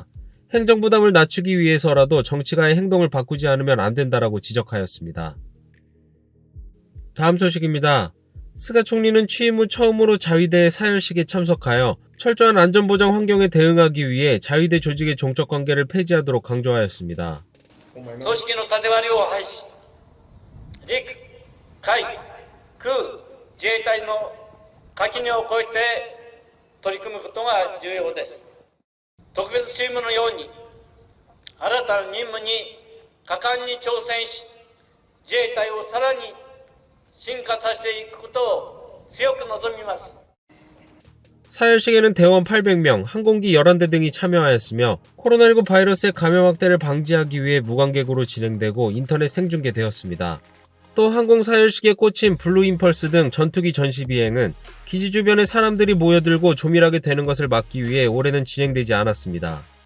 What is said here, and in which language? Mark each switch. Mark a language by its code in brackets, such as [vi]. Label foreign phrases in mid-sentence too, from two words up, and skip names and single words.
[ko] 행정부담을 낮추기 위해서라도 정치가의 행동을 바꾸지 않으면 안 된다라고 지적하였습니다. 다음 소식입니다. 스가 총리는 취임 후 처음으로 자위대의 사열식에 참석하여 철저한 안전보장 환경에 대응하기 위해 자위대 조직의 종적 관계를 폐지하도록 강조하였습니다. [ja] 組織の縦割りを廃し、陸、海、空、自衛隊の垣根を越えて取り組むことが重要です。特別チームのように新たな任務に果敢に挑戦し、自衛隊をさらに進化させていくことを強く望みます。 [ko] 사열식에는 대원 800명, 항공기 11대 등이 참여하였으며 코로나19 바이러스의 감염 확대를 방지하기 위해 무관객으로 진행되고 인터넷 생중계되었습니다. 또 항공 사열식에 꽂힌 블루 임펄스 등 전투기 전시 비행은 기지 주변에 사람들이 모여들고 조밀하게 되는 것을 막기 위해 올해는 진행되지 않았습니다.